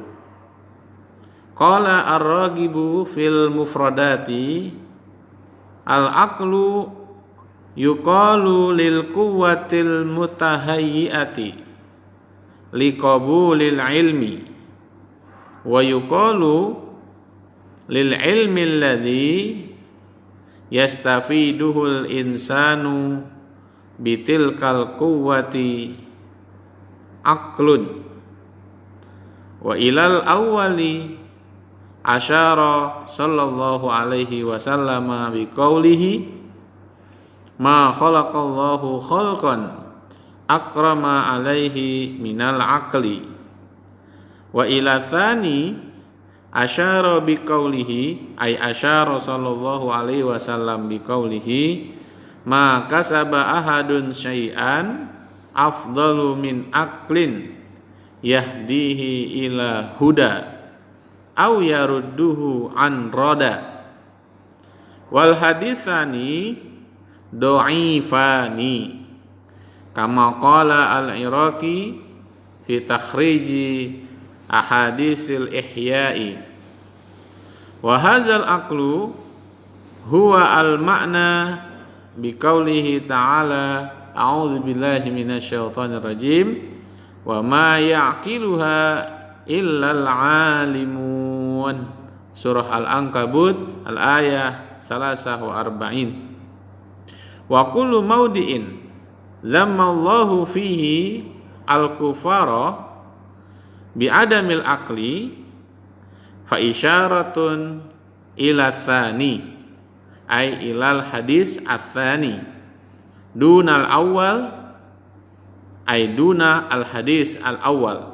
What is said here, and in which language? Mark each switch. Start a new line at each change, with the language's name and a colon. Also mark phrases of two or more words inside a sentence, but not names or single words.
Arabic: قال الراغب في المفردات العقل يقال للقوة المتهيئة لقبول العلم ويقال للعلم الذي يستفيده الإنسان بتلك القوة عقل. وإلى الأول أشار صلى الله عليه وسلم بقوله ما خلق الله خلقا أكرم عليه من العقل. وإلى الثاني أشار بقوله أي أشار صلى الله عليه وسلم بقوله ما كسب أحد شيئا أفضل من عقل يهديه إلى هدى أو يرده عن ردى. والحديثان ضعيفان كما قال العراقي في تخريج أحاديث الإحياء. وهذا العقل هو المعني بقوله تعالى أعوذ بالله من الشيطان الرجيم وما يعقلها إلا العالمون. سورة العنكبوت الآية 43. وكل موضع ذم الله فيه الكفار بعدم العقل فإشارة إلى الثاني أي إلى الحديث الثاني دون الأول أي دون الحديث الأول.